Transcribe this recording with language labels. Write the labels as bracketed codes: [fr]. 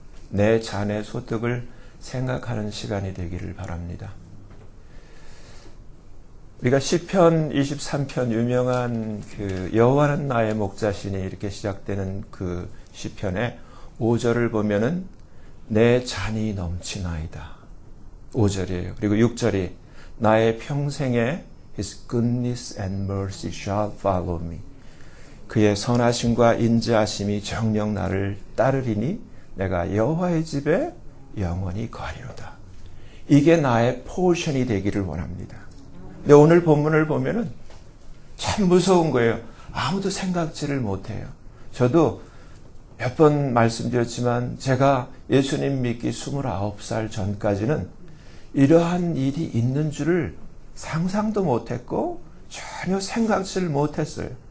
[ko] 내 잔의 소득을 생각하는 시간이 되기를 바랍니다. 우리가 시편 23편 유명한 그 여호와는 나의 목자시니 이렇게 시작되는 그 시편의 5절을 보면은 내 잔이 넘치나이다. 5절이에요. 그리고 6절이 나의 평생에 [en] His goodness and mercy shall follow me. [ko] 그의 선하심과 인자하심이 정녕 나를 따르리니 내가 여호와의 집에 영원히 거하리로다. 이게 나의 포션이 되기를 원합니다. 근데 오늘 본문을 보면은 참 무서운 거예요. 아무도 생각지를 못해요. 저도 몇 번 말씀드렸지만 제가 예수님 믿기 29살 전까지는 이러한 일이 있는 줄을 상상도 못했고 전혀 생각지를 못했어요.